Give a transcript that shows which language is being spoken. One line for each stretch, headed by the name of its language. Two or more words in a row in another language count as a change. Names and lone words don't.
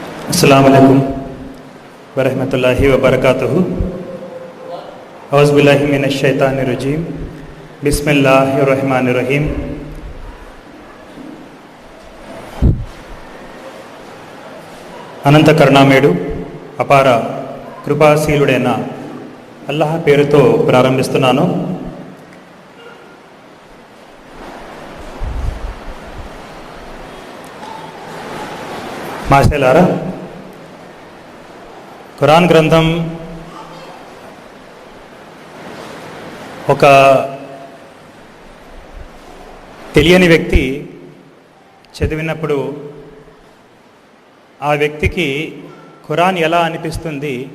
Arabic: السلام عليكم ورحمة الله وبركاته. أعوذ بالله من الشيطان الرجيم. بسم الله الرحمن الرحيم.
Telugu: అనంత కరుణామయుడు అపార కృపాశీలుడైన అల్లాహ్ పేరుతో ప్రారంభిస్తున్నాను. మాషాల్లాహ్, ఖురాన్ గ్రంథం ఒక తెలియని వ్యక్తి చదివినప్పుడు ఆ వ్యక్తికి ఖురాన్ ఎలా అనిపిస్తుంది.